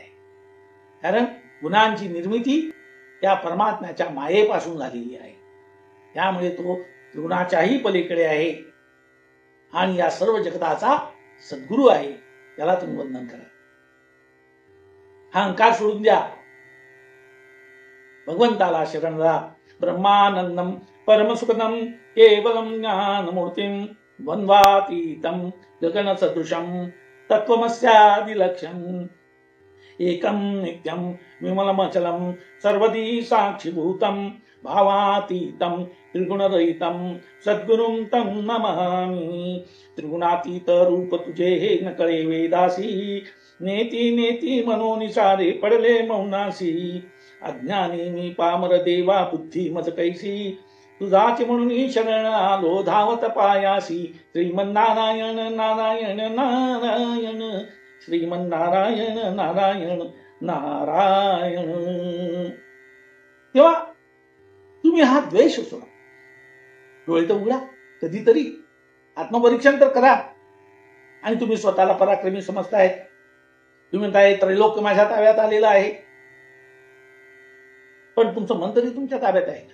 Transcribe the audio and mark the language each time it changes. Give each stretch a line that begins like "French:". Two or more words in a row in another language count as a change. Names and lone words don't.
Marathi: कारण गुणांची निर्मिती त्या परमात्म्याच्या मायेपासून झालेली आहे. त्यामुळे तो त्रिगुणाच्याही पलीकडे आहे आणि या सर्व जगताचा सद्गुरू आहे. त्याला तुम्ही वंदन करा. हा अहंकार सोडून द्या, भगवंताला शरण जा.
Sanskrit: ब्रह्मानंदम परमसुखदम केवलम ज्ञानमूर्तिम द्वंद्वातीतम गगन सदृशम तत्वमस्यादिलक्ष्यम एकम नित्यम विमलमचलम सर्वदी साक्षीभूतम भावातीतम त्रिगुणरहितम सद्गुरुं तम नमामि.
Marathi: त्रिगुणातीत रूप तुझे हे न कळे वेदासी, नेती नेती मनोनिसारे पडले मौनासी. अज्ञानी मी पामर देवा बुद्धी मज कैसी, तुझाच म्हणून शरण आलो धावत पायासी. श्रीमन्नारायण नारायण नारायण, श्रीमन्नारायण नारायण नारायण. तेव्हा तुम्ही हा द्वेष सोडा. डोळे तर उघडा, कधीतरी आत्मपरीक्षण तर करा. आणि तुम्ही स्वतःला पराक्रमी समजताय. तुम्ही म्हणताय त्रैलोक्य माझ्या ताब्यात आलेलं आहे, पण तुमचं मन तरी तुमच्या ताब्यात आहे का?